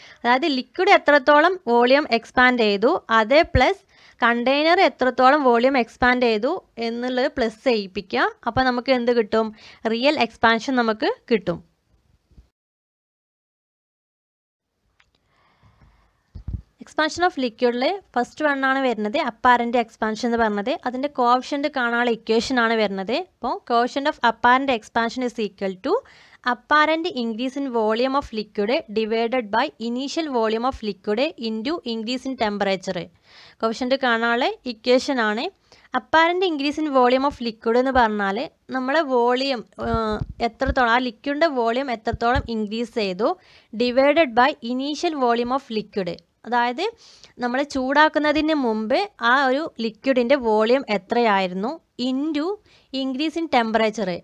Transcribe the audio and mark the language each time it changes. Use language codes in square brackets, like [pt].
[ml] അതായത് ലിക്വിഡ് എത്രത്തോളം volume expand ചെയ്തു അതേ പ്ലസ് കണ്ടെയ്നർ എത്രത്തോളം വോളിയം എക്സ്പാൻഡ് ചെയ്തു എന്നുള്ളത് പ്ലസ് ചെയ്യിപ്പിക്കുക. അപ്പോൾ നമുക്ക് എന്ത് കിട്ടും? റിയൽ എക്സ്പാൻഷൻ നമുക്ക് കിട്ടും. എക്സ്പാൻഷൻ ഓഫ് ലിക്വിഡിൽ ഫസ്റ്റ് വണ്ണാണ് വരുന്നത് അപ്പാരൻ്റ് എക്സ്പാൻഷൻ എന്ന് പറഞ്ഞത്. അതിൻ്റെ കോഫിഷ്യൻ്റ് കാണാനുള്ള ഇക്വേഷൻ ആണ് വരുന്നത്. [en] അപ്പോൾ coefficient of apparent expansion is equal to apparent increase in volume of liquid divided by initial volume of liquid into increase in temperature. [ml] Coefficient കാണാനുള്ള equation ആണ്. [en] apparent increase in volume of liquid [ml] എന്ന് പറഞ്ഞാൽ നമ്മളെ volume എത്രത്തോളം, ആ ലിക്വിഡിൻ്റെ volume എത്രത്തോളം increase ചെയ്തു [en] Divided by initial volume of liquid. [ml] അതായത് നമ്മൾ ചൂടാക്കുന്നതിന് മുമ്പ് ആ ഒരു ലിക്വിഡിൻ്റെ വോളിയം എത്രയായിരുന്നു [en] Into increase in temperature.